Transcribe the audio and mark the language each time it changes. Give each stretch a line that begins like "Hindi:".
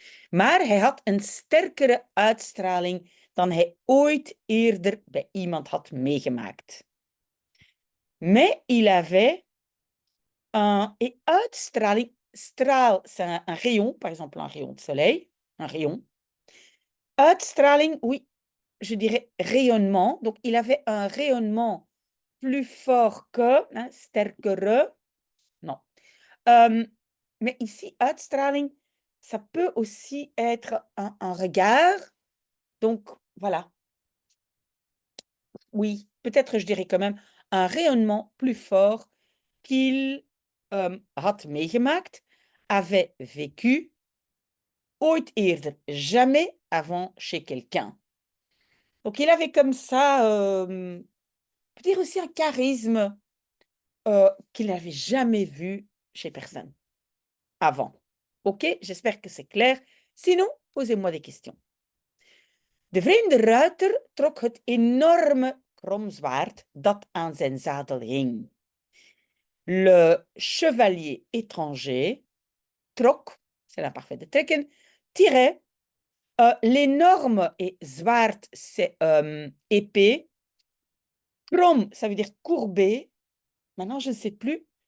Dutch: Maar hij had een sterkere uitstraling dan hij ooit eerder bij iemand had meegemaakt.
French: Mais il avait et uitstraling, straal, c'est un rayon, par exemple un rayon de soleil, un rayon. Uitstraling, oui, je dirais rayonnement. Donc, il avait un rayonnement plus fort que, hein, sterkere, non. Mais ici, uitstraling, ça peut aussi être un regard. Donc, voilà. Oui, peut-être je dirais quand même un rayonnement plus fort qu'il
Dutch: had meegemaakt,
French: avait vécu,
Dutch: ooit eerder,
French: jamais avant chez quelqu'un. Donc, il avait comme ça, on peut dire aussi un charisme, qu'il n'avait jamais vu chez personne avant. OK? J'espère que c'est clair. Sinon, posez-moi des questions.
Dutch: De vreemde ruiter trok het enorme kromzwaard dat aan zijn zadel hing.
French: Le chevalier étranger trok, c'est l'imparfait de trekken, tirait l'énorme et zwaard, c'est épée. Krom, ça veut dire courbé. Maintenant, je ne sais plus.